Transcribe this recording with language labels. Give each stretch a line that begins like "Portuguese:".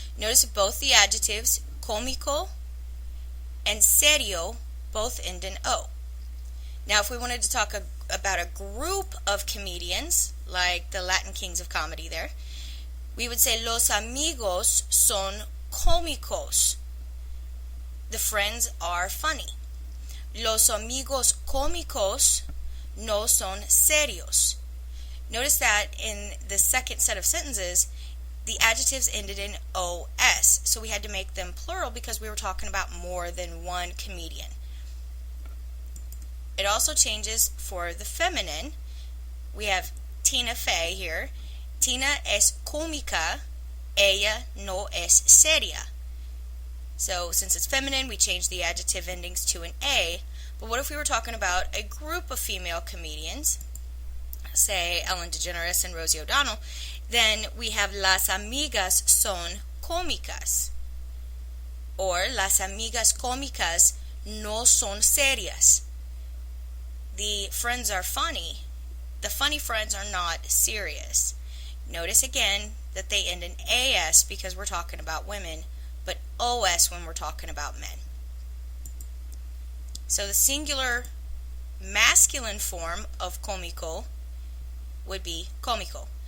English: Notice both the adjectives cómico and serio both end in O. Now if we wanted to talk about a group of comedians, like the Latin kings of comedy there, we would say
Spanish: los amigos son cómicos.
English: The friends are funny.
Spanish: Los amigos cómicos no son serios.
English: Notice that in the second set of sentences, the adjectives ended in OS, so we had to make them plural because we were talking about more than one comedian. It also changes for the feminine. We have Tina Fey here.
Spanish: Tina es cómica, ella no es seria.
English: So since it's feminine, we change the adjective endings to an A. But what if we were talking about a group of female comedians, say Ellen DeGeneres and Rosie O'Donnell, then we have
Spanish: las amigas son cómicas. Or las amigas cómicas no son serias.
English: The friends are funny. The funny friends are not serious. Notice again that they end in AS because we're talking about women, but OS when we're talking about men. So the singular masculine form of cómico would be cómico.